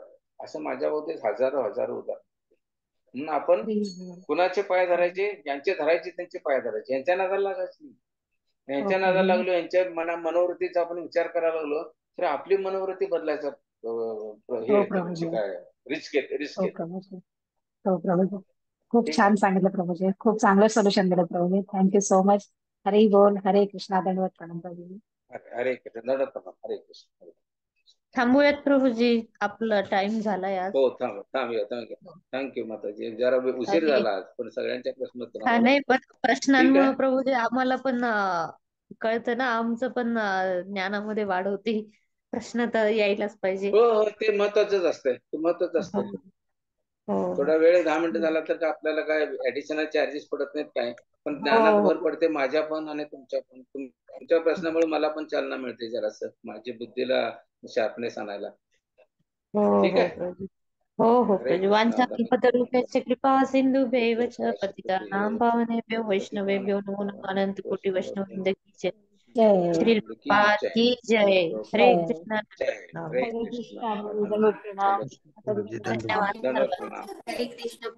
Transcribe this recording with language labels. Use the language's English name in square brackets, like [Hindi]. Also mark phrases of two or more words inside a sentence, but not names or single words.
[Marathi] असं माझ्या होते हजारो उदाहरण. म्हणून आपण कुणाचे पाय धरायचे, ज्यांचे धरायचे त्यांचे पाय धरायचे, यांच्या नादाला लागायचं नाही. यांच्या नादाला लागलो, यांच्या मनोवृत्तीचा आपण विचार करायला लागलो, तर आपली मनोवृत्ती बदलायचा हे काय रिस्क हो प्रभूजी. हो प्रभूजी. खूप ठीक छान आहे. सांगितलं प्रभूजी. खूप चांगलं सोल्युशन दिलं प्रभूजी. [English] thank you so much. [Marathi] हरी बोल. हरे कृष्णा. दंडवत प्रणाम प्रभूजी. हरे कृष्ण. हरे कृष्ण. थांबूयात प्रभूजी, आपला टाइम झालाय आज. हो, थांबूया. थँक्यू माताजी. जरा उशीर आणि झाला आज, पण सगळ्यांच्या प्रश्न हा आम्हाला. नाही, पण ठीक प्रश्नांमुळे आहे. प्रभूजी आम्हाला पण कळतं ना, आमचं पण ज्ञानामध्ये वाढ होती. प्रश्न तर यायलाच पाहिजे. हो, ते महत्वाचंच असतंय, ते महत्वाचं असतंय. हो थोडा वेळ 10 मिनिटं झाला तर आपल्याला काय [English] additional charges [Marathi] पडत नाहीत काय, पण ज्ञानात हो भर पडते माझ्या पण आणि तुमच्या पण. तुमच्या प्रश्नामुळे मला पण चालना मिळते जरासं, माझी बुद्धीला शार्पनेस आणायला. हो ठीक हो आहे. प्रभू. हो हो हरे प्रभू. कृष्ण. [Sanskrit] वाञ्छाकल्पतरुभ्यश्च कृपा सिन्धुभ्यैव च पतितानां जय पावनेभ्यो वैष्णवेभ्यो नमो नमः. [Hindi] अनंत कोटि वैष्णववृंद की जय. जय श्री की प्रभुपाद जय. की जय. हरे जय. कृष्णा. जय. हरे हरे कृष्ण. [Marathi] कृष्णा. दंडवत प्रणाम. धन्यवाद दंडवत सर्वांना. प्रणाम. हरे कृष्ण.